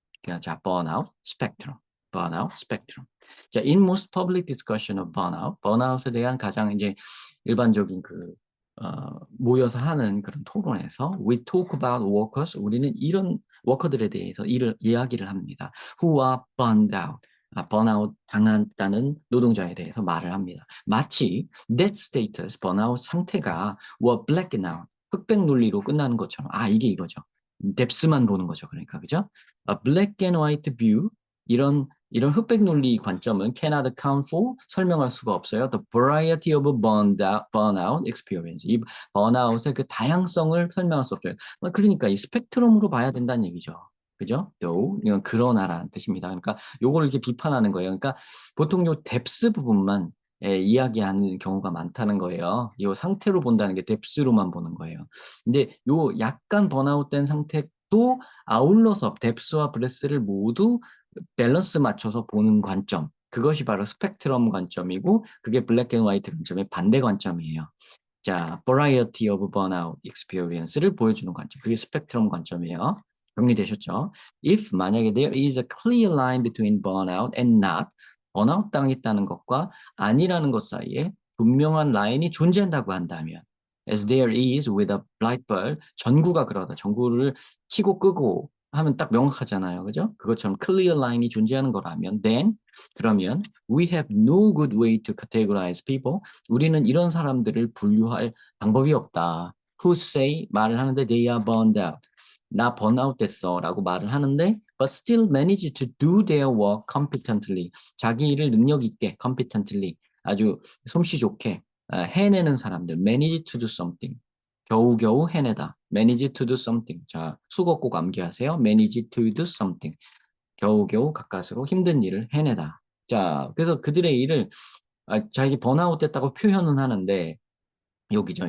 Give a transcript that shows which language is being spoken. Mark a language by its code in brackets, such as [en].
[ko] 그러니까 자, burnout, spectrum. 자, [en] in most public discussion of burnout, [ko] 번아웃에 대한 가장 이제 일반적인 모여서 하는 그런 토론에서 [en] we talk about workers, [ko] 우리는 이런 워커들에 대해서 이야기를 합니다. [en] who are burned out, [ko] 번아웃 당했다는 노동자에 대해서 말을 합니다. 마치 [en] that status, [ko] 번아웃 상태가 [en] were blacking out, [ko] 흑백 논리로 끝나는 것처럼, 이게 이거죠. 뎁스만 보는 거죠. 그러니까, 그죠? [en] A black and white view, [ko] 이런 흑백 논리 관점은 [en] cannot account for, [ko] 설명할 수가 없어요. [en] The variety of burnout experience. [ko] 이 번아웃의 그 다양성을 설명할 수 없어요. 그러니까 이 스펙트럼으로 봐야 된다는 얘기죠. 그죠? though, 이건 그러나라는 뜻입니다. 그러니까 요거를 이렇게 비판하는 거예요. 그러니까 보통 요 뎁스 부분만 이야기하는 경우가 많다는 거예요. 이 상태로 본다는 게 뎁스로만 보는 거예요. 근데 요 약간 번아웃된 상태도 아울러서 뎁스와 브레스를 모두 밸런스 맞춰서 보는 관점. 그것이 바로 스펙트럼 관점이고 그게 블랙 앤 화이트 관점의 반대 관점이에요. 자, [en] variety of burnout experience [ko] 를 보여주는 관점. 그게 스펙트럼 관점이에요. 정리되셨죠? [en] If 만약에 there is a clear line between burnout and not, [ko] 번아웃 당했다는 것과 아니라는 것 사이에 분명한 라인이 존재한다고 한다면, [en] as there is with a light bulb, [ko] 전구가 그러다. 전구를 켜고 끄고 하면 딱 명확하잖아요. 그죠? 그것처럼 [en] clear line [ko] 이 존재하는 거라면, [en] then, [ko] 그러면 [en] we have no good way to categorize people. [ko] 우리는 이런 사람들을 분류할 방법이 없다. [en] Who say [ko] 말을 하는데 [en] they are burned out. [ko] 나 번아웃 됐어 라고 말을 하는데 [en] but still manage to do their work competently. [ko] 자기 일을 능력 있게 competently 아주 솜씨 좋게 해내는 사람들. [en] manage to do something. [ko] 겨우겨우 해내다. [en] manage to do something. [ko] 자, 수거 꼭 암기하세요. [en] manage to do something. [ko] 겨우겨우 가까스로 힘든 일을 해내다. 자, 그래서 그들의 일을 자기 번아웃 됐다고 표현은 하는데 여기죠.